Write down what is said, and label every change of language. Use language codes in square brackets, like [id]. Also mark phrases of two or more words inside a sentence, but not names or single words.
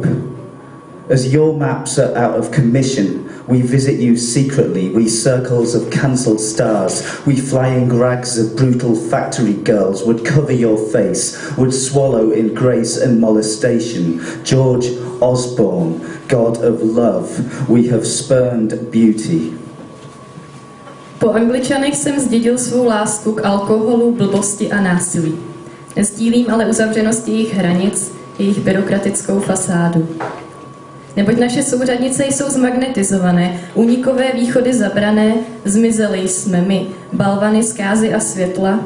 [en] As your maps are out of commission, we visit you secretly, we circles of cancelled stars, we flying rags of brutal factory girls would cover your face, would swallow in grace and molestation. George Osborne, God of love, we have spurned beauty. [cs] Po Angličanech jsem zdědil svou lásku k alkoholu, blbosti a násilí. Nesdílím ale uzavřenost jejich hranic, jejich byrokratickou fasádu. Neboť naše souřadnice jsou zmagnetizované, únikové východy zabrané, zmizeli jsme my, balvany zkázy a světla.